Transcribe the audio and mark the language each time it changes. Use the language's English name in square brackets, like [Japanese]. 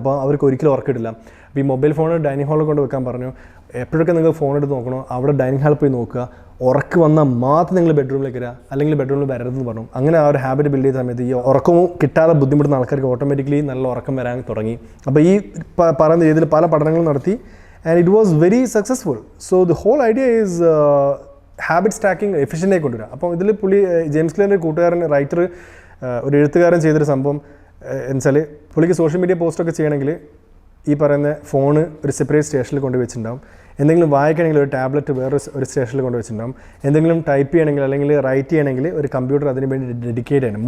[Malayalam] അപ്പോൾ അവർക്ക് ഒരിക്കലും ഉറക്കമില്ല. അപ്പോൾ ഈ മൊബൈൽ ഫോൺ ഡൈനിങ് ഹാളിൽ കൊണ്ട് വെക്കാൻ പറഞ്ഞു. എപ്പോഴൊക്കെ നിങ്ങൾ ഫോൺ എടുത്ത് നോക്കണോ അവിടെ ഡൈനിങ് ഹാളിൽ പോയി നോക്കുക, ഉറക്ക് വന്നാൽ മാത്രം നിങ്ങൾ ബെഡ്റൂമിലേക്ക് വരിക, അല്ലെങ്കിൽ ബെഡ്റൂമിൽ വരരുതെന്ന് പറഞ്ഞു. അങ്ങനെ ആ ഒരു ഹാബിറ്റ് ബിൽഡ് ചെയ്ത സമയത്ത് ഈ ഉറക്കവും കിട്ടാതെ ബുദ്ധിമുട്ടുന്ന ആൾക്കാർക്ക് ഓട്ടോമാറ്റിക്കലി നല്ല ഉറക്കം വരാൻ തുടങ്ങി. അപ്പോൾ ഈ പറയുന്ന രീതിയിൽ പല പഠനങ്ങളും നടത്തി. [English] And it was very successful. So the whole idea is habit stacking efficiently [Malayalam] കൊണ്ടുവരിക. അപ്പോൾ ഇതിൽ ജെയിംസ് ക്ലിയറിൻ്റെ കൂട്ടുകാരൻ റൈറ്റർ ഒരു എഴുത്തുകാരൻ ചെയ്തൊരു സംഭവം എന്നുവെച്ചാൽ പുള്ളിക്ക് സോഷ്യൽ മീഡിയ പോസ്റ്റൊക്കെ ചെയ്യണമെങ്കിൽ ഈ പറയുന്ന ഫോണ് ഒരു സെപ്പറേറ്റ് സ്റ്റേഷനിൽ കൊണ്ട് വെച്ചിട്ടുണ്ടാവും. എന്തെങ്കിലും വായിക്കണമെങ്കിൽ ഒരു ടാബ്ലറ്റ് വേറെ ഒരു സ്റ്റേഷനിൽ കൊണ്ട് വെച്ചിട്ടുണ്ടാവും. എന്തെങ്കിലും ടൈപ്പ് ചെയ്യണമെങ്കിൽ അല്ലെങ്കിൽ റൈറ്റ് ചെയ്യണമെങ്കിൽ ഒരു കമ്പ്യൂട്ടർ അതിന് വേണ്ടി ഡെഡിക്കേറ്റ് ചെയ്യണം.